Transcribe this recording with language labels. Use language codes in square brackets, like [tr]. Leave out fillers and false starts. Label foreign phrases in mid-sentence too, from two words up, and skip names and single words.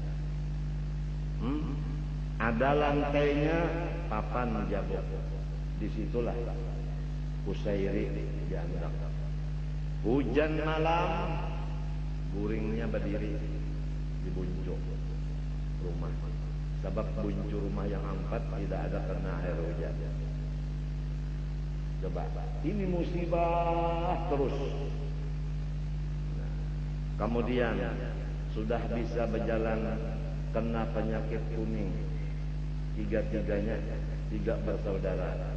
[bjn] Ada lantainya, papan jabok. [id] Disitulah Kusairi dianggap. [bjn] Hujan malam, guringnya berdiri di buncuk rumah. [id] Sebab buncuk rumah yang 4 tidak ada kena air hujan. Coba, ini musibah terus. Kemudian sudah bisa berjalan kena penyakit kuning. Tiga-tiganya, 3 bersaudara.